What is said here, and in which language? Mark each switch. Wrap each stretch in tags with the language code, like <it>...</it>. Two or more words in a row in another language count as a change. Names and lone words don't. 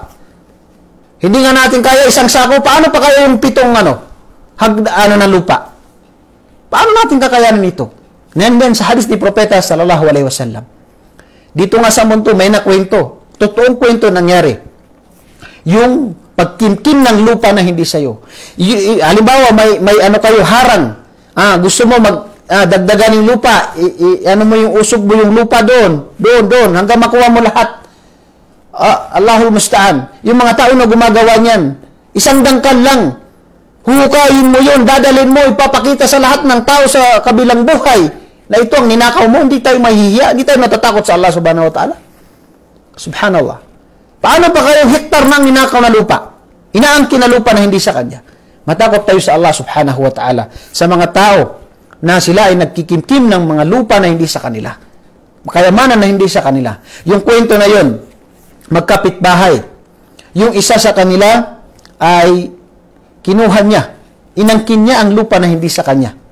<tl>Hindi nga natin kaya isang sako, paano pa kaya yung pitong na lupa? Paano natin kakayanan ito? Ngayon sa hadis ni Propeta</tl> <ar>صلى الله عليه وسلم.</ar> <tl>Dito nga sa mundo may nakwento. Totoong kwento nangyari. Yung pagkimkim ng lupa na hindi sa'yo. Halimbawa, may kayo, harang. Gusto mo dagdagan yung lupa. Mo yung usog mo yung lupa doon, hanggang makuha mo lahat.</tl> <ar>الله المستعان.</ar> <tl>Yung mga tao na gumagawa niyan, isang dangkal lang. Huhukayin mo yun, dadalhin mo, ipapakita sa lahat ng tao sa kabilang buhay na ito ang ninakaw mo, hindi tayo mahihiya, hindi tayo matatakot sa Allah</tl> <ar>سبحانه وتعالى. Subhanallah.</ar> <tl>Paano pa kayong hektar ng ninakaw na lupa? Inaangkin na lupa na hindi sa kanya. Matakot tayo sa Allah</tl> <ar>سبحانه وتعالى</ar> <tl>sa mga tao na sila ay nagkikimkim ng mga lupa na hindi sa kanila. Kayamanan na hindi sa kanila. Yung kwento na yun, magkapitbahay. Yung isa sa kanila ay kinuha niya, inangkin niya ang lupa na hindi sa kanya.</tl>